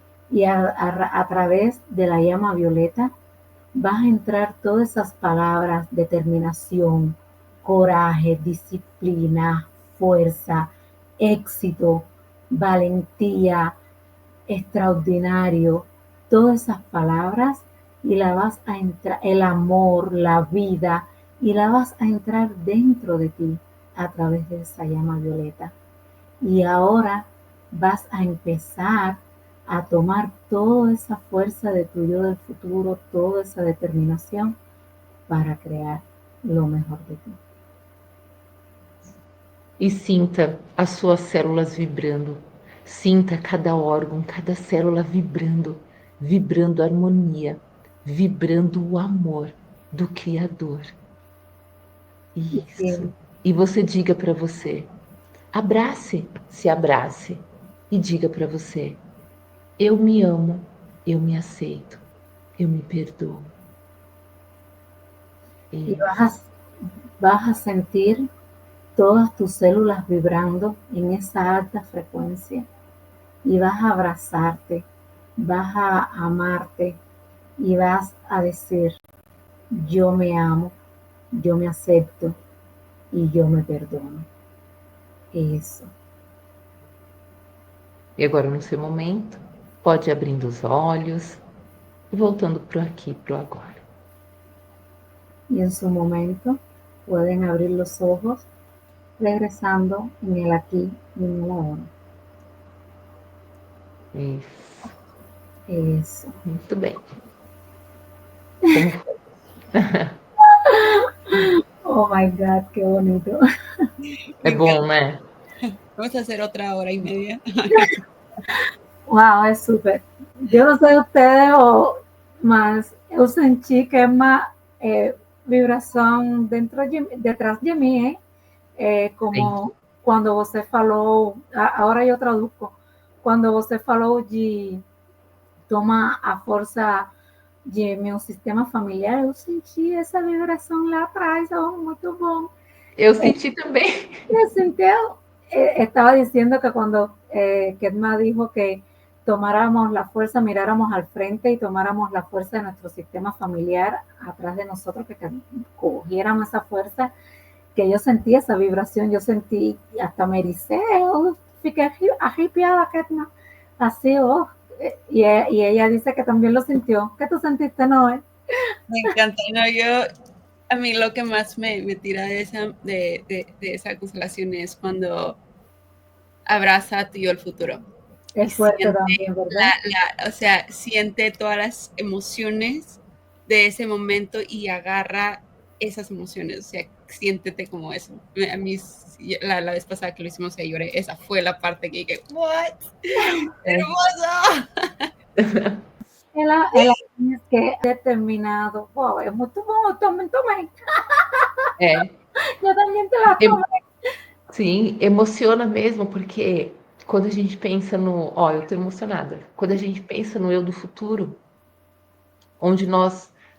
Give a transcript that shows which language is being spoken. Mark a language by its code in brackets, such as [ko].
[es] Y a través de la llama violeta vas a entrar todas esas palabras: determinación, coraje, disciplina, fuerza, éxito, valentía, extraordinario, todas esas palabras, y la vas a entrar, el amor, la vida, y la vas a entrar dentro de ti a través de esa llama violeta. Y ahora vas a empezar a tomar toda esa fuerza de tu yo del futuro, toda esa determinación para crear lo mejor de ti. [pt] E sinta as suas células vibrando. Sinta cada órgão, cada célula vibrando, vibrando harmonia, vibrando o amor do Criador. Isso. E você diga para você, abrace, se abrace e diga para você, eu me amo, eu me aceito, eu me perdoo. [es] Y vas a sentir todas tus células vibrando en esa alta frecuencia y vas a abrazarte, vas a amarte y vas a decir, yo me amo, yo me acepto [pt] e eu me perdono. Isso. E agora, no seu momento, pode ir abrindo os olhos e voltando para o aqui, para o agora. [es] Y en su momento pueden abrir los ojos, regresando en el aquí y en el ahora. [pt] Isso. Isso. Muito bem. Como foi? [en] Oh my God, [es] qué bonito. [pt] É bom, né? [es] Vamos a hacer otra hora y media. Wow, es súper. Yo no sé ustedes, [pt] mas eu senti que é uma vibração detrás de mim, como quando você falou, agora eu traduzco, quando você falou de tomar a força de meu sistema familiar, eu senti essa vibração lá atrás, muito bom. Eu senti também. Eu senti, [es] estaba diciendo que cuando Ketma dijo que tomáramos la fuerza, miráramos al frente y tomáramos la fuerza de nuestro sistema familiar atrás de nosotros, que cogiéramos esa fuerza, que yo sentí esa vibración, yo sentí, hasta me ericé, [pt] fiqué arrepiada, [es] Ketma, así, y ella dice que también lo sintió. ¿Qué tú sentiste, Noé? Me encanta, no, a mí lo que más me tira de esa constelación es cuando abraza a tu yo el futuro. Es fuerte también, ¿verdad? O sea, siente todas las emociones de ese momento y agarra esas emociones, o sea, siéntete como eso. A mí, la vez pasada que lo hicimos, ya lloré. Esa fue la parte que dije, [en] ¿what? [es] ¡Hermoso! [pt] Ela diz que é determinado. Pô, é muito bom, eu também tomei. Eu também tomei. Sim, emociona mesmo, porque quando a gente pensa no... Ó, eu tô emocionada. Quando a gente pensa no eu do futuro, onde nós...